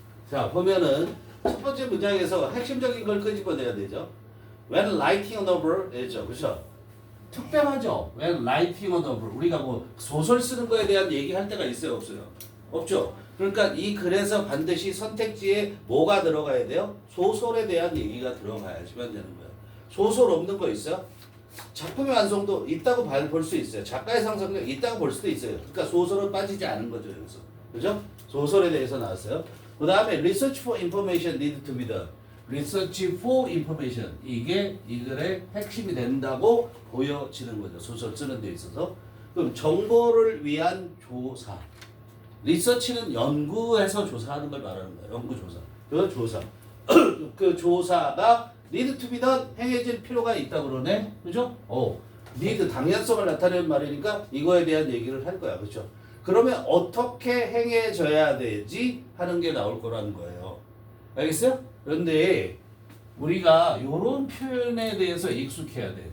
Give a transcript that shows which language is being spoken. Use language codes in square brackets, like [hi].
[ko] 자, 보면은 첫 번째 문장에서 핵심적인 걸 끄집어내야 되죠. [en] When writing a novel, [ko] 죠, 그렇죠? 특별하죠. [en] When writing a novel, [ko] 우리가 뭐 소설 쓰는 거에 대한 얘기할 때가 있어요, 없어요? 없죠. 그러니까 이 글에서 반드시 선택지에 뭐가 들어가야 돼요? 소설에 대한 얘기가 들어가야지만 되는 거예요. 소설 없는 거 있어요? 작품의 완성도 있다고 볼 수 있어요. 작가의 상상력 있다고 볼 수도 있어요. 그러니까 소설은 빠지지 않은 거죠, 여기서. 그죠? 소설에 대해서 나왔어요. 그 다음에 [en] research for information need to be done. research for information. [ko] 이게 이 글의 핵심이 된다고 보여지는 거죠. 소설 쓰는 데 있어서. 그럼 정보를 위한 조사. 리서치는 연구해서 조사하는 걸 말하는 거예요. 연구조사. 그 조사. 그 조사가 [en] need to be done. [ko] 행해질 필요가 있다고 그러네. 그죠? need 당연성을 나타내는 말이니까 이거에 대한 얘기를 할 거야. 그렇죠? 그러면 어떻게 행해져야 되지? 하는 게 나올 거라는 거예요. 알겠어요? 그런데 우리가 이런 표현에 대해서 익숙해야 돼.